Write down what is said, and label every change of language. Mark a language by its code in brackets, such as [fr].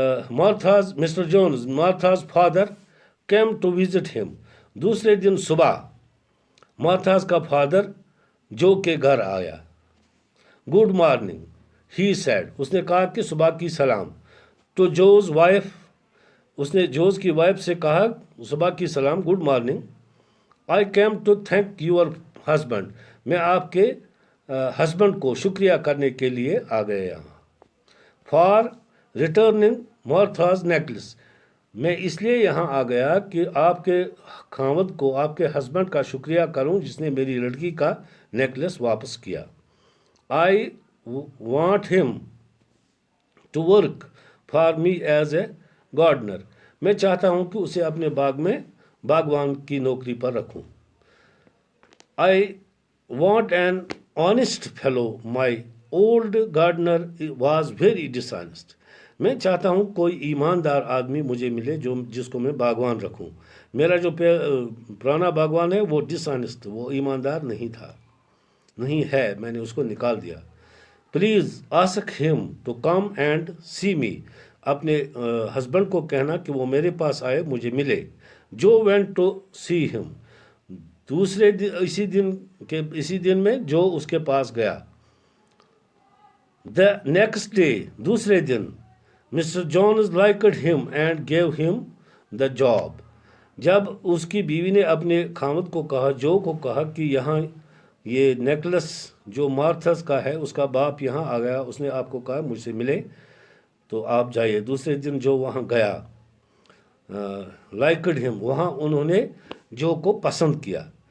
[en] Martha's father came to visit him. [ur] دوسرے دن صبح مارتھاز کا فادر جو کے گھر آیا. [en] Good morning, he said. [ur] اس نے کہا کہ صبح کی سلام. [en] To Joe's wife. [ur] اس نے جوز کی وائف سے کہا صبح کی سلام, [en] Good morning. I came to thank your husband. [ur] میں آپ کے ہسبینڈ کو شکریہ کرنے کے لیے آ گئے یہاں. [en] For returning Martha's necklace. [ur] میں اس لیے یہاں آ گیا کہ آپ کے خاوند کو, آپ کے ہسبینڈ کا شکریہ کروں جس نے میری لڑکی کا نیکلس واپس کیا. [en] I want him to work for me as a gardener. [ur] میں چاہتا ہوں کہ اسے اپنے باغ میں باغوان کی نوکری پر رکھوں. [en] I want an honest fellow. My old gardener was very dishonest. [ur] میں چاہتا ہوں کوئی ایماندار آدمی مجھے ملے جس کو میں باغوان رکھوں. میرا جو پرانا باغوان ہے وہ ڈس آنیسٹ, وہ ایماندار نہیں ہے, میں نے اس کو نکال دیا. [en] Please ask him to come and see me. [ur] اپنے ہسبینڈ کو کہنا کہ وہ میرے پاس آئے, مجھے ملے. [en] Jo went to see him. [ur] اسی دن میں جو اس کے پاس گیا. [en] The next day, [ur] دوسرے دن, [en] Mr. Jones liked him and gave him the job. [ur] جب اس کی بیوی نے اپنے خاوند کو کہا, جو کو کہا کہ یہاں یہ نیکلس جو مارتھس کا ہے اس کا باپ یہاں آ گیا, اس نے آپ کو کہا مجھ سے ملے تو آپ جائیے. دوسرے دن جو وہاں گیا, [en] liked him, [ur] وہاں انہوں نے جو کو پسند کیا.